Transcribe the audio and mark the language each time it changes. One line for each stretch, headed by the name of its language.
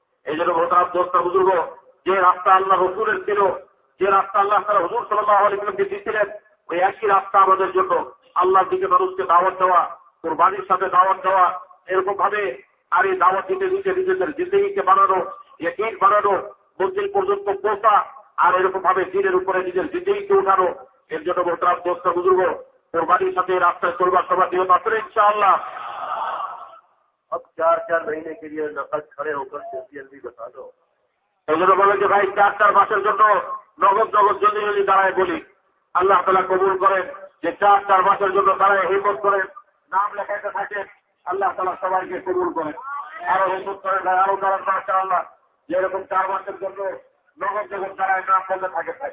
Bangla: এই জন্য মোহতারাম দোস্ত বুজুর্গ, যে রাস্তা আল্লাহ রসুলের ছিল, যে রাস্তা আল্লাহ তাআলা হুজুর সাল্লাল্লাহু আলাইহি ওয়াসাল্লামকে দিয়েছিলেন, ওই একই রাস্তা আমাদের জন্য আল্লাহর দিকে মানুষকে দাওয়াত দেওয়া, কুরবানির সাথে দাওয়াত দেওয়া, এরকম ভাবে আর এই দাওয়াত দিতে দিতে নিজেদের জিন্দেগিকে বানানো, ইয়াকিন বানানো, মঞ্জিল পর্যন্ত পৌঁছা, আর এরকম ভাবে দিনের উপরে নিজের জিন্দেগিকে উঠানো। এর জন্য মোহতারাম দোস্ত বুজুর্গ, কুরবানির সাথে রাস্তায় চলবার সবার নিয়ত আছে ইনশাআল্লাহ।
Hindi: अब 4-4 महीने के लिए नकद खड़े होकर जल्दी बता दो।
Bangla: এই জন্য বলে যে ভাই 4-4 মাসের জন্য নগদ জলদি জলদি দাঁড়ায় বলি, আল্লাহ তাআলা কবুল করেন। যে 4-4 মাসের জন্য দাঁড়ায় হিম্মত করেন, নাম লেখাইতে থাকেন, আল্লাহ তাআলা সবাইকে কবুল করেন। আরো হিম্মত করেন, আরো দাঁড়ান মাশাআল্লাহ, যেরকম 4 মাসের জন্য নগদ দাঁড়ায় নাম বলতে থাকে।